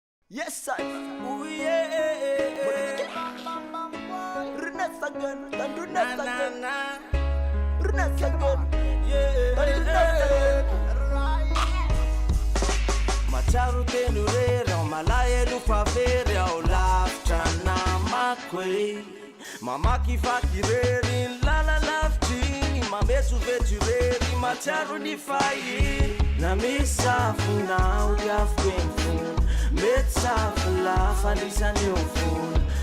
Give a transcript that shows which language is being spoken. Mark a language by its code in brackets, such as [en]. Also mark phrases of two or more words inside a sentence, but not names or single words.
[en] Yes, sir. Oh, yeah. Renessa again. And Renessa again. Renessa again. Yeah. And Renessa again. [mg] Matsaro teny rery, ao malaelo fa very, ao lavitra namako e. Mamaky vaky rery, ny lala lavitra iny, mamesoveso rery, matsaro ny fahiny. Na misy safina, ho diaviko eny fony. Mety safina, fa nisany eo fony.